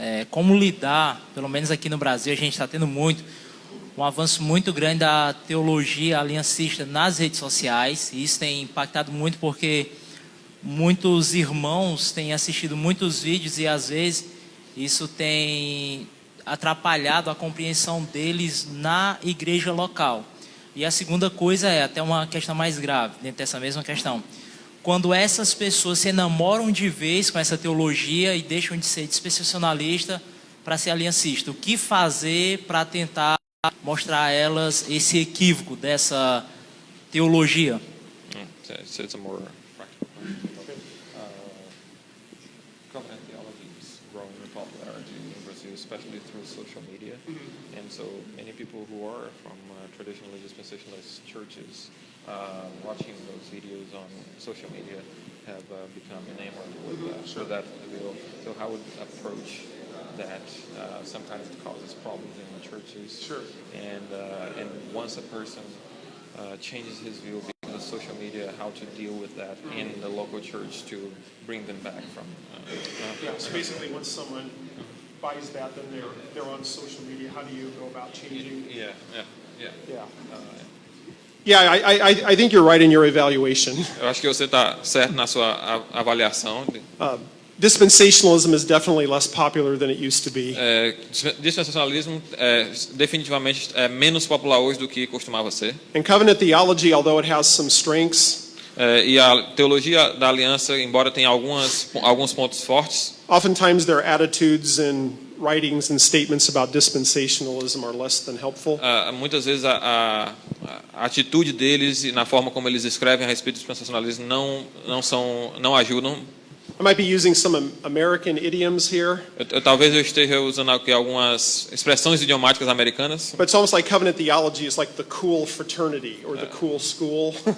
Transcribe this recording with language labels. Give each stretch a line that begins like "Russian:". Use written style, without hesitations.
Portuguese: Como lidar, pelo menos aqui no Brasil, a gente está tendo um avanço muito grande da teologia aliancista nas redes sociais, e isso tem impactado muito porque muitos irmãos têm assistido muitos vídeos e às vezes isso tem atrapalhado a compreensão deles na igreja local. E a segunda coisa é até uma questão mais grave dentro dessa mesma questão. quando essas pessoas se enamoram de vez com essa teologia e deixam de ser dispensacionalista para ser aliancista? O que fazer para tentar mostrar a elas esse equívoco dessa teologia?
English: So it's a more practical question. Covenant theology is growing in popularity in Brazil, especially through social media. And so many people who are from traditionally dispensationalist churches watching those videos on social media have become enamored with that view. So how would approach that? Sometimes it causes problems in the churches. Sure. And once a person changes his view because of social media, how to deal with that in the local church to bring them back from. Yeah, so basically once someone buys that, then they're on social media. How do you go about changing? Yeah. Yeah. Yeah, I think you're right in your evaluation.
Portuguese: Eu acho que você está certo na sua avaliação.
English: Dispensationalism is definitely less popular than it used to be.
Portuguese: Dispensacionalismo definitivamente é menos popular hoje do que costumava ser.
English: And covenant theology, although it has some strengths,
Portuguese: E a teologia da aliança, embora tenha alguns pontos fortes,
English: oftentimes their attitudes and writings and statements about dispensationalism are less than helpful.
Portuguese: muitas vezes a atitude deles e na forma como eles escrevem a respeito do dispensacionalismo não ajudam.
English: I might be using some American idioms here,
Portuguese: Talvez eu esteja usando aqui algumas expressões idiomáticas americanas.
English: but it's almost like covenant theology is like the cool fraternity or the cool school.